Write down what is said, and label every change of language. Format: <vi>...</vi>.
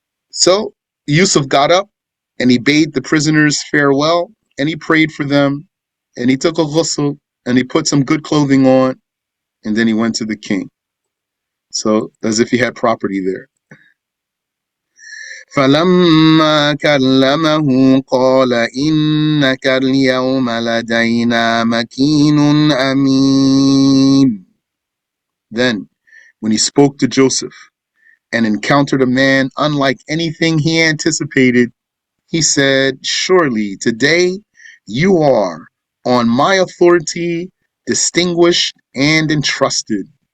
<en>So Yusuf got up and he bade the prisoners farewell and he prayed for them and he took a ghusl and he put some good clothing on and then he went to the king. So as if he had property there.</en> <ar>فلما كلمه قال إنك اليوم لدينا مكين أمين.</ar> <en>Then when he spoke to Joseph and encountered a man unlike anything he anticipated, he said, surely today you are on my authority, distinguished and entrusted.</en>